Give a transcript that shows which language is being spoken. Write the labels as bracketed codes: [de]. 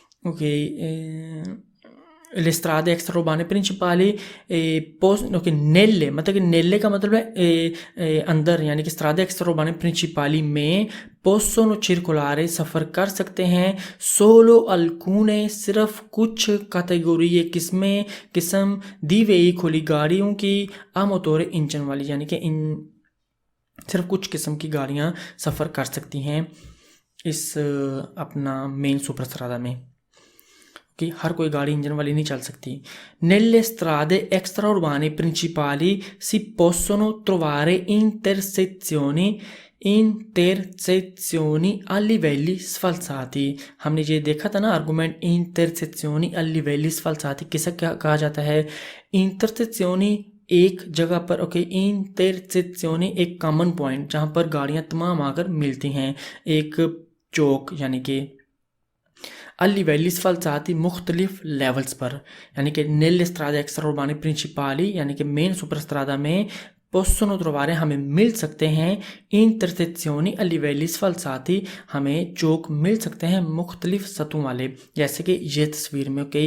[hi] Okay, le strade extraurbane principali okay, नेल्ले मतलब कि नेल्ले का मतलब है अंदर, यानी कि स्ट्रादे एक्स्ट्राउर्बाने प्रिंसिपाली में possono circolare सफ़र कर सकते हैं solo alcune सिर्फ कुछ कैटेगरी किस्म दी वेहिकली गाड़ियों की a motore इंजन वाली, यानी कि सिर्फ कुछ किस्म की गाड़ियाँ सफ़र कर सकती हैं इस अपना मेन सुपर स्ट्रादा में, कि हर कोई गाड़ी इंजन वाली नहीं चल सकती। [it] Nelle strade extraurbane principali si possono trovare intersezioni a livelli sfalsati। [hi] हमने ये देखा था ना argument, intersezioni a livelli sfalsati किसे कहा जाता है? intersezioni एक जगह पर, ओके, इंटरसेक्शनी एक कॉमन पॉइंट जहाँ पर गाड़ियाँ तमाम आकर मिलती हैं, एक चौक, यानी कि अलिवेली स्फाल्साती मुख्तलिफ लेवल्स पर, यानी कि नेल स्ट्रादा एक्स्ट्राउर्बाने प्रिंसिपाली यानी कि मेन सुपर स्ट्रादा में possono trovare हमें मिल सकते हैं intersezioni a livelli sfalsati, हमें चौक मिल सकते हैं मुख्तलिफ सतहों वाले, जैसे कि ये तस्वीर में।